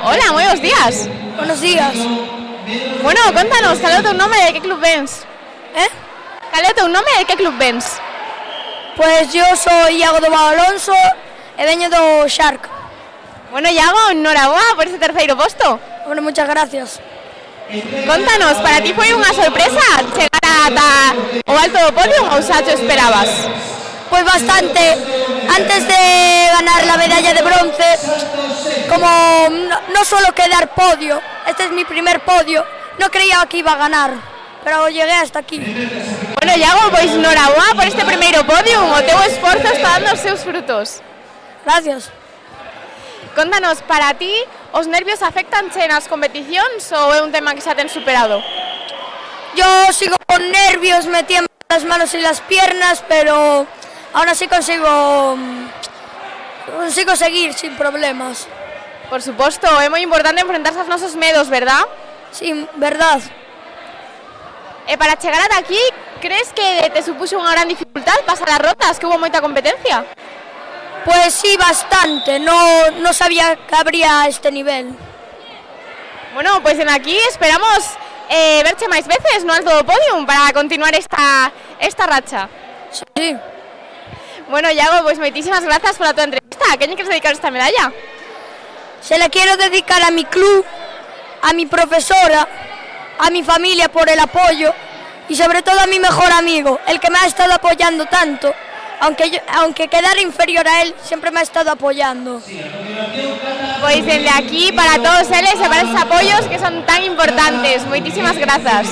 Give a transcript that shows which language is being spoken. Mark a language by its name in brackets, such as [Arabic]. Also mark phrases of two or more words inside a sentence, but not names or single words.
[Galician] Hola, moi bons días. [Spanish] Buenos días. [Galician] Bueno, contanos, cal é o teu nome e de que club vens? Cal é o teu nome e de que club vens? [Spanish] Pues yo soy [Galician] Iago do Val Alonso e veño do Shark. Bueno, Iago, enhoraboa por ese terceiro posto. [Spanish] Bueno, muchas gracias. [Galician] Contanos, para ti foi unha sorpresa chegar ata o alto do podio ou xa te esperabas? [Spanish] Pues bastante. Antes de ganar la medalla de bronce, como no solo quedar podio, este es mi primer podio. No creía que iba a ganar, pero llegué hasta aquí. [Galician] Bueno, Iago, pois noraboa por este primeiro podium. O teu esforzo está dando os seus frutos. [Spanish] Gracias. [Galician] Contanos, para ti, os nervios afectanche nas competicións ou é un tema que xa ten superado? [Spanish] Yo sigo con nervios, me tiemblan las manos y las piernas, pero aún así consigo seguir sin problemas. [Galician] Por suposto, é moi importante enfrentarse aos nosos medos, verdad? [Spanish] Sí, verdad. [Galician] E para chegar ata aquí, crees que te supuxo unha gran dificultad pasar as rotas, que hubo moita competencia? [Spanish] Pues sí, bastante. No sabía que habría este nivel. [Galician] Bueno, pois en aquí esperamos verche máis veces no alto do podium para continuar esta racha. [Spanish] Sí. [Galician] Bueno, Iago, pois moitísimas grazas pola tua entrevista. A quen lle queres dedicar esta medalla? [Spanish] Se la quiero dedicar a mi club, a mi profesora, a mi familia por el apoyo y sobre todo a mi mejor amigo, el que me ha estado apoyando tanto. Aunque quedara inferior a él, siempre me ha estado apoyando. [Galician] Pois desde aquí, para todos eles e para esos apoios que son tan importantes. Moitísimas grazas.